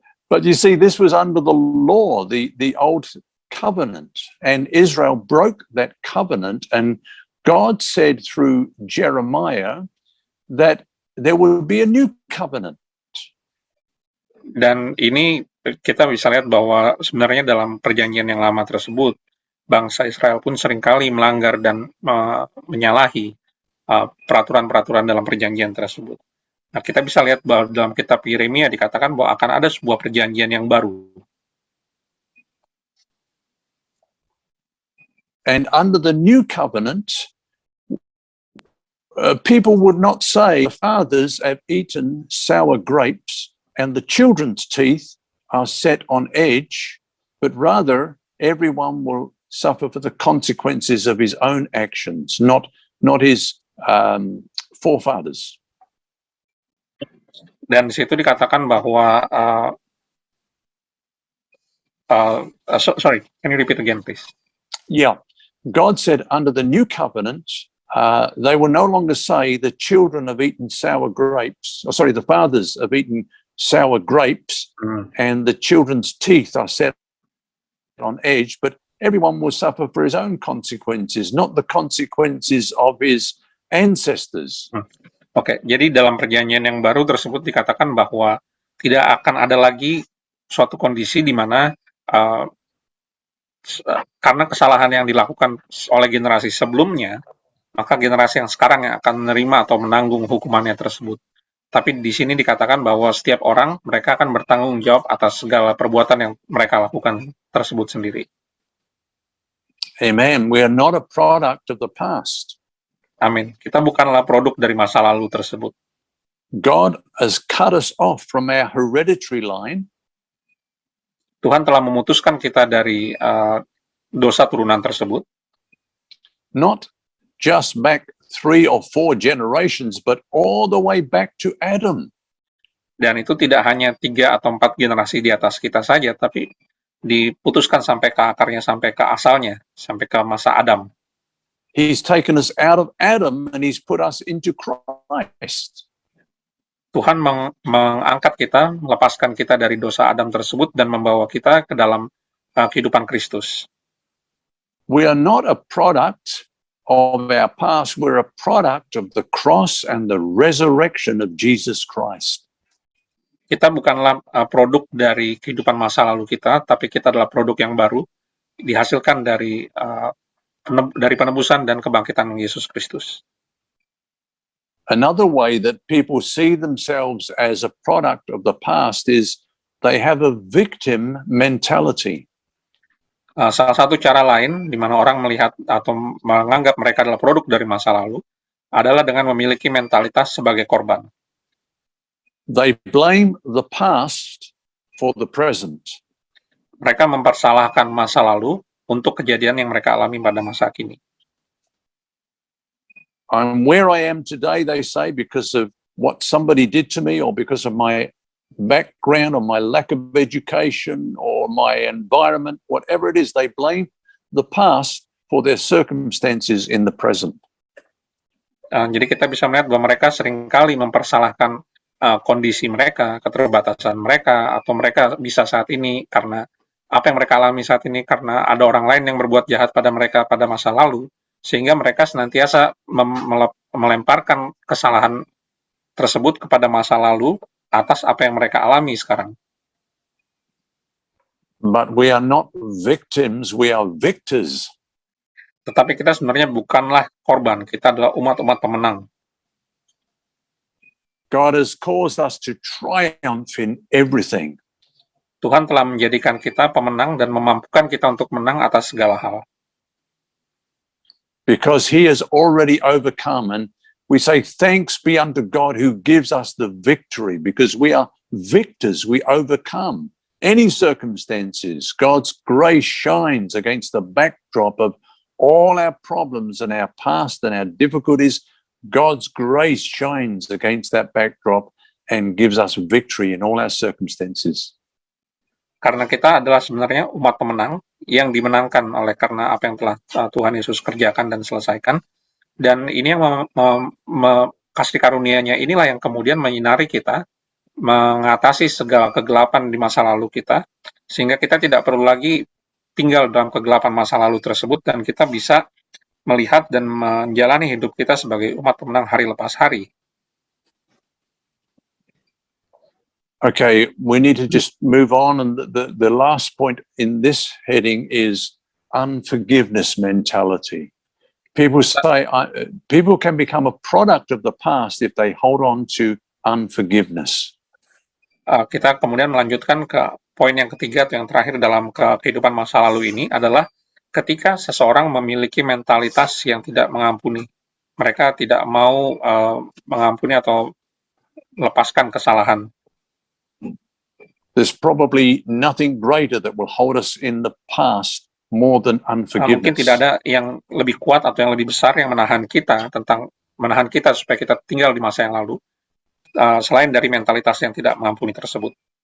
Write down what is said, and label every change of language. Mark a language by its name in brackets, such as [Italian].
[English] But you see, this was under the law, the old covenant, and Israel broke that covenant, and God said through Jeremiah that there will be a new covenant. [Indonesian] Dan ini kita bisa lihat bahwa sebenarnya dalam perjanjian yang lama tersebut, bangsa Israel pun seringkali melanggar dan menyalahi peraturan-peraturan dalam perjanjian tersebut. Nah, kita bisa lihat bahwa dalam kitab Yeremia dikatakan bahwa akan ada sebuah perjanjian yang baru. [English] And under the new covenant, people would not say, the fathers have eaten sour grapes and the children's teeth are set on edge, but rather everyone will suffer for the consequences of his own actions, not his forefathers. [Indonesian] Dan di situ dikatakan bahwa [English] sorry, can you repeat again, please? Yeah, God said under the new covenant, they will no longer say the children have eaten sour grapes, the fathers have eaten sour grapes and the children's teeth are set on edge, but everyone will suffer for his own consequences, not the consequences of his ancestors. [Indonesian] Oke, jadi dalam perjanjian yang baru tersebut dikatakan bahwa tidak akan ada lagi suatu kondisi di mana karena kesalahan yang dilakukan oleh generasi sebelumnya, maka generasi yang sekarang yang akan menerima atau menanggung hukumannya tersebut. Tapi di sini dikatakan bahwa setiap orang, mereka akan bertanggung jawab atas segala perbuatan yang mereka lakukan tersebut sendiri. [English] Amen. We are not a product of the past. [Indonesian] Amin. Kita bukanlah produk dari masa lalu tersebut. [English] God has cut us off from our hereditary line. [Indonesian] Tuhan telah memutuskan kita dari dosa turunan tersebut. [English] Not just back 3 or 4 generations, but all the way back to Adam. [Indonesian] Dan itu tidak hanya 3 atau 4 generasi di atas kita saja, tapi diputuskan sampai ke akarnya, sampai ke asalnya, sampai ke masa Adam. [English] He's taken us out of Adam and he's put us into Christ. [Indonesian] Tuhan mengangkat kita, melepaskan kita dari dosa Adam tersebut dan membawa kita ke dalam kehidupan Kristus. [English] We are not a product of our past, we're a product of the cross and the resurrection of Jesus Christ. [Indonesian] Kita bukanlah produk dari kehidupan masa lalu kita, tapi kita adalah produk yang baru, dihasilkan dari penebusan dan kebangkitan Yesus Kristus. [English] Another way that people see themselves as a product of the past is they have a victim mentality. [Indonesian] Salah satu cara lain di mana orang melihat atau menganggap mereka adalah produk dari masa lalu adalah dengan memiliki mentalitas sebagai korban. [English] They blame the past for the present. [Indonesian] Mereka mempersalahkan masa lalu untuk kejadian yang mereka alami pada masa kini. [English] I'm where I am today, they say, because of what somebody did to me, or because of my background, or my lack of education, or my environment, whatever it is, they blame the past for their circumstances in the present. [Indonesian] Jadi kita bisa melihat bahwa mereka seringkali mempersalahkan kondisi mereka, keterbatasan mereka, atau mereka bisa saat ini karena apa yang mereka alami saat ini karena ada orang lain yang berbuat jahat pada mereka pada masa lalu, sehingga mereka senantiasa melemparkan kesalahan tersebut kepada masa lalu atas apa yang mereka alami sekarang. [English] But we are not victims, we are victors. [Indonesian] Tetapi kita sebenarnya bukanlah korban, kita adalah umat-umat pemenang. [English] God has caused us to triumph in everything. [Indonesian] Tuhan telah menjadikan kita pemenang dan memampukan kita untuk menang atas segala hal. [English] Because he has already overcome, and we say thanks be unto God who gives us the victory, because we are victors, we overcome any circumstances. God's grace shines against the backdrop of all our problems and our past and our difficulties. God's grace shines against that backdrop and gives us victory in all our circumstances. [Indonesian] Karena kita adalah sebenarnya umat pemenang yang dimenangkan oleh karena apa yang telah Tuhan Yesus kerjakan dan selesaikan. Dan ini yang kasih karunia-Nya inilah yang kemudian menyinari kita, mengatasi segala kegelapan di masa lalu kita, sehingga kita tidak perlu lagi tinggal dalam kegelapan masa lalu tersebut, dan kita bisa melihat dan menjalani hidup kita sebagai umat pemenang hari lepas hari. [English] Okay, we need to just move on, and the last point in this heading is unforgiveness mentality. People say people can become a product of the past if they hold on to unforgiveness. [Indonesian] Kita kemudian melanjutkan ke poin yang ketiga atau yang terakhir dalam kehidupan masa lalu ini adalah ketika seseorang memiliki mentalitas yang tidak mengampuni. Mereka tidak mau mengampuni atau melepaskan kesalahan. [English] There's probably nothing greater that will hold us in the past more than unforgiveness. [Indonesian] Mungkin tidak ada yang lebih kuat atau yang lebih besar yang menahan kita supaya kita tinggal di masa yang lalu, selain dari mentalitas yang tidak mengampuni tersebut.